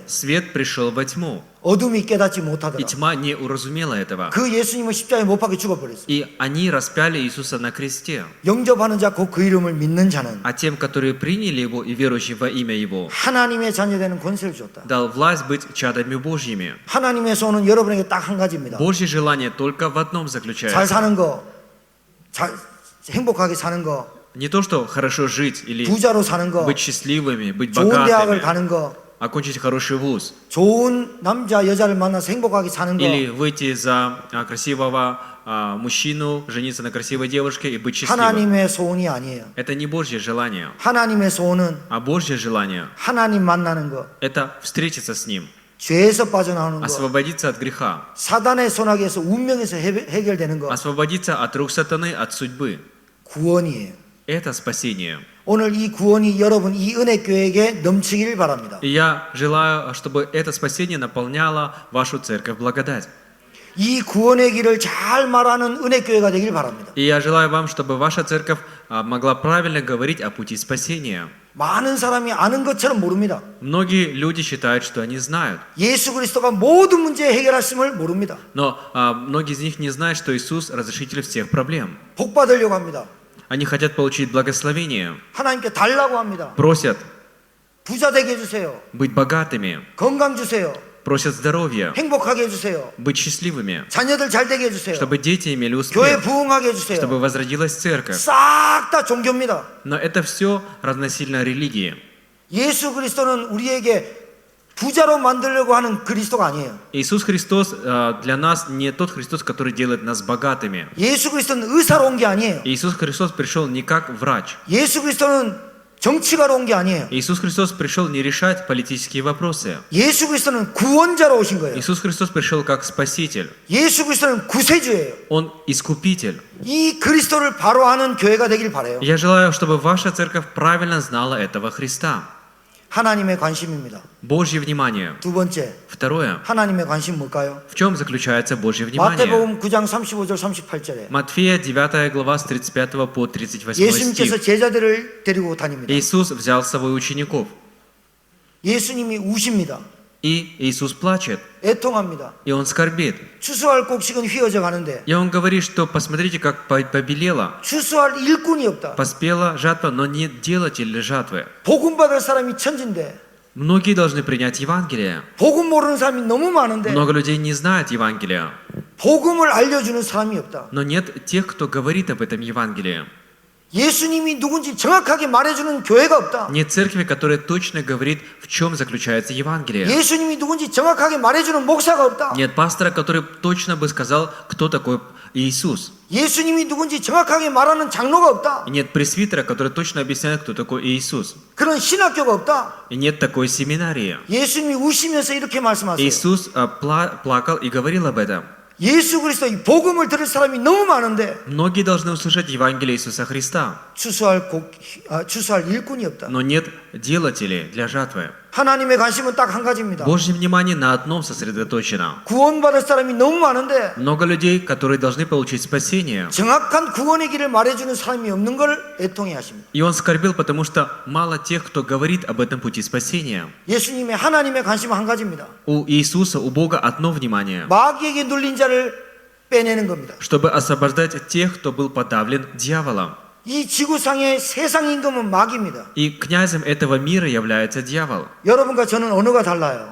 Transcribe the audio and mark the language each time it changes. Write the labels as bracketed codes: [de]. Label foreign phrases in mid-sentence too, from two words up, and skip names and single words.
[ru] Свет пришел во тьму, [ko] 어둠이 깨닫지 [ru] и [ko] 못하더라. [ru] тьма не уразумела этого. [ko] 그 예수님을 십자가에 못 박혀 죽어버렸어요. [ru] И они распяли Иисуса на кресте. [ko] 영접하는 자 곧 그 이름을 믿는 자는 [ru] А тем, которые приняли Его и верующие во имя Его, [ko] 하나님의 자녀되는 권세를 줬다. [ru] дал власть быть чадами Божьими. [ko] 하나님의 소원은 여러분에게 딱 한 가지입니다. [ru] Божье желание только в одном [ko] 잘 [ru] заключается. [ko] 사는 거, 행복하게 사는 거, [ru] Не то, что хорошо жить или [ko] 부자로 사는 거, [ru] быть счастливыми, быть [ko] 좋은 대학을 [ru] богатыми, [ko] 가는 거, [ru] окончить хороший вуз, [ko] 좋은 남자 여자를 만나서 행복하게 사는 거, [ru] или выйти за красивого мужчину, жениться на красивой девушке и быть счастливым. [ko] 하나님의 소원이 아니에요. [ru] Это не Божье желание, [ko] 하나님의 소원은 [ru] а Божье желание [ko] 하나님 만나는 거, – [ru] это встретиться с Ним, [ko] 죄에서 빠져나오는 거, [ru] освободиться от греха, [ko] 사단의 손아귀에서 운명에서 해결되는 거, [ru] освободиться от рук сатаны, от судьбы. [ko] 구원이에요. [ru] Это спасение. [ko] 오늘 이 구원이 여러분 이 은혜교회에게 넘치길 바랍니다. [ru] И я желаю, чтобы это спасение наполняло вашу церковь благодать. [ko] 이 구원의 길을 잘 말하는 은혜교회가 되길 바랍니다. [ru] И я желаю вам, чтобы ваша церковь могла правильно говорить о пути спасения. [ko] 많은 사람이 아는 것처럼 모릅니다. [ru] Многие люди считают, что они знают, [ko] 예수 그리스도가 모든 문제 해결하심을 모릅니다. [ru] но многие из них не знают, что Иисус разрешитель всех проблем. [ko] 복 받으려고 합니다. [ru] Они хотят получить благословение, [ko] 하나님께 달라고 합니다. [ru] просят [ko] 부자 되게 해주세요. [ru] быть богатыми, [ko] 건강 주세요. [ru] просят здоровья, [ko] 행복하게 해주세요. [ru] быть счастливыми, [ko] 자녀들 잘 되게 해주세요. [ru] чтобы дети имели [ko] 교회 [ru] успех, [ko] 부흥하게 해주세요. [ru] чтобы возродилась церковь. [ko] 싹 다 종교입니다. [ru] Но это все равносильно религии. [ko] 예수 그리스도는 우리에게 부자로 만들려고 하는 그리스도가 아니에요. [ru] Иисус Христос для нас не тот Христос, который делает нас богатыми. [ko] 예수 그리스도는 의사로 온 게 아니에요. [ru] Иисус Христос пришел не как врач. [ko] 예수 그리스도는 정치가로 온 게 아니에요. [ru] Иисус Христос пришел не решать политические вопросы. [ko] 예수 그리스도는 구원자로 오신 거예요. [ru] Иисус Христос пришел как Спаситель. [ko] 예수 그리스도는 구세주예요. [ru] Он Искупитель. [ko] 이 그리스도를 바로 아는 교회가 되길 바라요. [ru] Я желаю, чтобы ваша церковь правильно знала этого Христа. [ko] 하나님의 관심입니다. [ru] Божье внимание. [ko] 두 번째, [ru] Второе. [ko] 하나님의 관심 뭘까요? [ru] В чем заключается Божье внимание? [ko] 마태복음 9장 35절 38절에 [ru] Матфея 9 глава с 35 по 38 [ko] 예수님께서 [ru] стих. [ko] 제자들을 데리고 다닙니다. [ru] Иисус взял с собой учеников. [ko] 예수님이 우십니다. [ru] И Иисус плачет. [ko] 애통합니다. [ru] И Он скорбит. [ko] 추수할 곡식은 휘어져 가는데 [ru] И Он говорит, что посмотрите, как побелело. [ko] 추수할 일꾼이 없다. [ru] Поспела жатва, но нет делателя жатвы. [ko] 복음 받을 사람이 천진데 [ru] Многие должны принять Евангелие. [ko] 복음 모르는 사람이 너무 많은데 [ru] Много людей не знают Евангелия. [ko] 복음을 알려주는 사람이 없다. [ru] Но нет тех, кто говорит об этом Евангелии. [ko] 예수님이 누군지 정확하게 말해주는 교회가 없다. [ru] Нет церкви, которая точно говорит, в чем заключается Евангелие. [ko] 예수님이 누군지 정확하게 말해주는 목사가 없다. [ru] Нет пастора, который точно бы сказал, кто такой Иисус. [ko] 예수님이 누군지 정확하게 말하는 장로가 없다. [ru] И нет пресвитера, который точно объясняет, кто такой Иисус. [ko] 그런 신학교가 없다. [ru] И нет такой семинарии. [ko] 예수님이 우시면서 이렇게 말씀하세요. [ru] Иисус плакал и говорил об этом. [ko] 예수 그리스도 이 복음을 들을 사람이 너무 많은데 [ru] Многие должны услышать Евангелие Иисуса Христа, [ko] 추수할 일꾼이 없다. [ru] но нет делателей для жатвы. [ko] 하나님의 관심은 딱 한 가지입니다. [ru] Божье внимание на одном сосредоточено. [ko] 구원받을 사람이 너무 많은데 [ru] Много людей, которые должны получить спасение. [ko] 정확한 구원의 길을 말해주는 사람이 없는 걸 애통해 하십니다. [ru] И он скорбел, потому что мало тех, кто говорит об этом пути спасения. [ko] 예수님의 하나님의 관심은 한 가지입니다. [ru] У Иисуса, у Бога одно внимание, [ko] 마귀에게 눌린 자를 빼내는 겁니다. [ru] чтобы освобождать тех, кто был подавлен дьяволом. [ko] 이 지구상의 세상 임금은 마귀입니다. [ru] И князем этого мира является дьявол. [ko] 여러분과 저는 언어가 달라요.